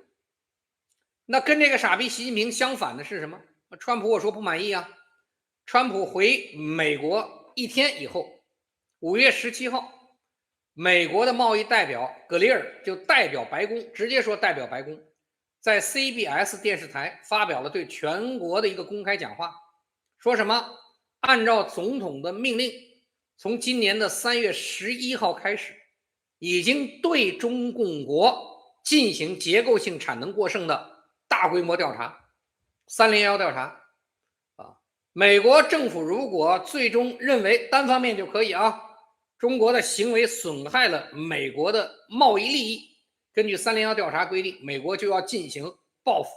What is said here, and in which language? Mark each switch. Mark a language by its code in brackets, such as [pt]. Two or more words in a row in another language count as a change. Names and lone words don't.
[zh] 那跟这個傻逼習近平相反的是什麼？川普我說不滿意啊，川普回美國一天以後，5月17號，美國的貿易代表格里尔就代表白宮，直接說代表白宮，在 CBS 電視台發表了對全國的一個公開講話，說什麼？按照總統的命令，從今年的3月11號開始，已經對中共國進行結構性產能過剩的大規模調查，301調查美國政府如果最終認為單方面就可以中國的行為損害了美國的貿易利益，根據301調查規定，美國就要進行報復。